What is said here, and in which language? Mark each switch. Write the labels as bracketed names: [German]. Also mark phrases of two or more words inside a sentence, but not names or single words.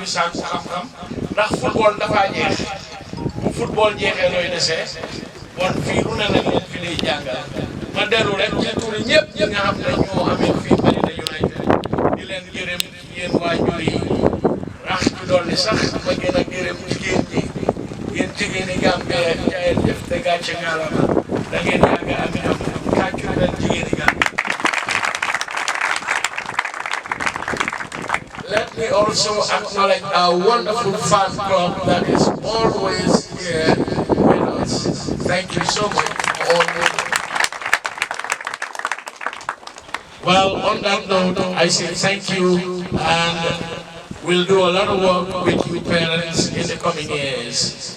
[Wolof] sàkku xam-xam ndax football dafa jeex bu football jeexee looy desee bon fii lu ne la leen fi lay jàngal ma dellu rek ci turi ñëpp ñi nga xam ne ñoo amee fii Medina United di leen gërëm yéen waajur yi rax ci dolli sax ma gën a gërëm jigéen ñi yéen jigéen ñi Gambie jaayeen def te gàcce ngaalama da ngeen yàgg am ñoom kàccu leen jigéen ñi Gambie. [English] Let me also acknowledge our wonderful fan club that is always here with us. Thank you so much for all of you. Well, on that note, I say thank you, and we'll do a lot of work with you parents in the coming years.